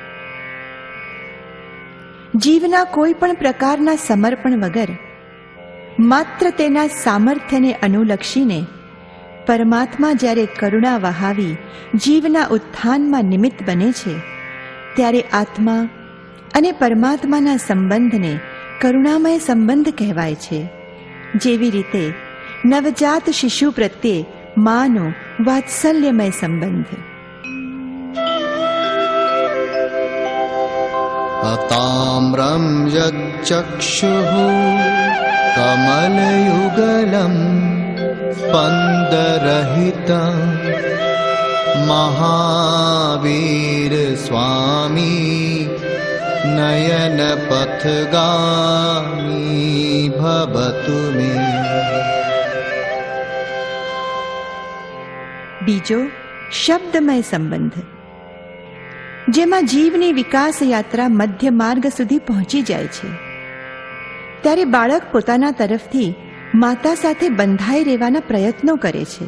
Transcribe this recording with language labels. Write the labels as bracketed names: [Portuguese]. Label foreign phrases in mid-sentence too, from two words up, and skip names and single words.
[Gujarati] જીવના કોઈ પણ પ્રકારના સમર્પણ વગર માત્ર તેના સામર્થ્યને અનુલક્ષીને પરમાત્મા જ્યારે કરુણા વહાવી જીવના ઉત્થાનમાં નિમિત્ત બને છે ત્યારે આત્મા અને પરમાત્માના સંબંધને કરુણામય સંબંધ કહેવાય છે. જેવી રીતે નવજાત શિશુ પ્રત્યે માનો વાત્સલ્યમય સંબંધ. [Sanskrit] ताम्रं यच्चक्षुः कमलयुगलं स्पन्दरहितं महावीर स्वामी नयनपथगामी भवतु मे. [Gujarati] બીજો શબ્દમય સંબંધ, જેમાં જીવની વિકાસ યાત્રા મધ્ય માર્ગ સુધી પહોંચી જાય છે ત્યારે બાળક પોતાના તરફથી માતા સાથે બંધાઈ રહેવાના પ્રયત્નો કરે છે.